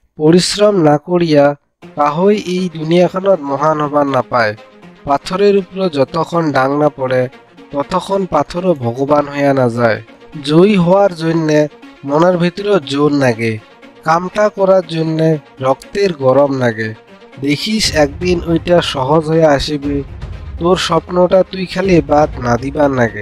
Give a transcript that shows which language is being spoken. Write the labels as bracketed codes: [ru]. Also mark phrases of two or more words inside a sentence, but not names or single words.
[as] পৰিশ্ৰম নকৰিয়া কাহৈ এই দুনিয়াখনত মহান হবা নাপায়। [bn] পাথরের উপরে যতক্ষণ ডাং না পড়ে ততক্ষণ পাথরও ভগবান হইয়া না যায়। জয়ী হওয়ার জন্যে মনের ভিতরে জোর লাগে, কামটা করার জন্যে রক্তের গরম লাগে। দেখিস একদিন ওইটা সহজ হয়ে আসবে, তোর স্বপ্নটা তুই খালি বাদ না দিবার লাগে।